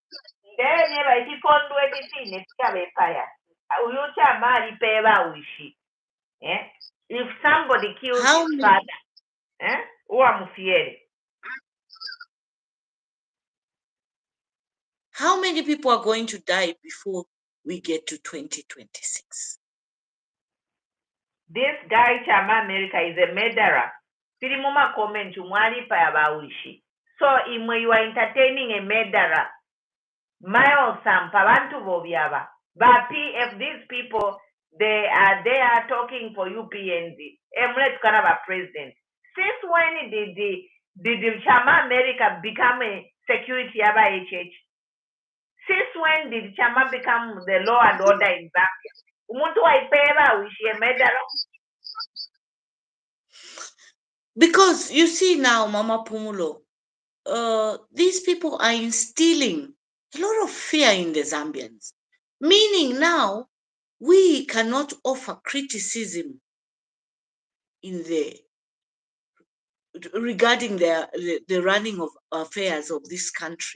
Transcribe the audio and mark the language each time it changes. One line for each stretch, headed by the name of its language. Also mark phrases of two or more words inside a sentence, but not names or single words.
English: If somebody kills his father, how many people are going to die before we get to 2026? This guy Chama America is a murderer.
Bemba: Sirimuma comment umwali pa yabawishi.
English: So you are entertaining a murderer.
Bemba: Mayo sampa bantu bobyaba.
English: But PF, these people, they are talking for UPND. Emlet Kanaba president. Since when did Chama America become a security yaba HH? Since when did Chama become the law and order in Zambia?
Bemba: Umuntu waipeba wishi
English: a murderer? Because you see now, Mama Pumulo, these people are instilling a lot of fear in the Zambians. Meaning now, we cannot offer criticism in regarding the running of affairs of this country.